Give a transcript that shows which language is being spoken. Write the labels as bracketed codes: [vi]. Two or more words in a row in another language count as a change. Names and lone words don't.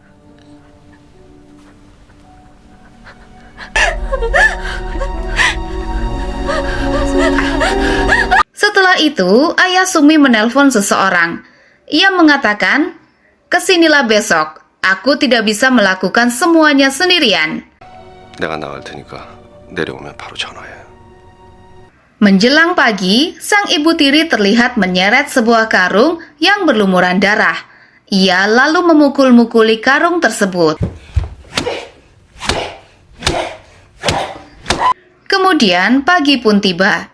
[id] Setelah itu, ayah Sumi menelpon seseorang. Ia mengatakan, "Kesinilah besok, aku tidak bisa melakukan semuanya sendirian." [ko] 내가 나갈 테니까 내려오면 바로 전화해. [id] Menjelang pagi, sang ibu tiri terlihat menyeret sebuah karung yang berlumuran darah. Ia lalu memukul-mukuli karung tersebut. Kemudian pagi pun tiba.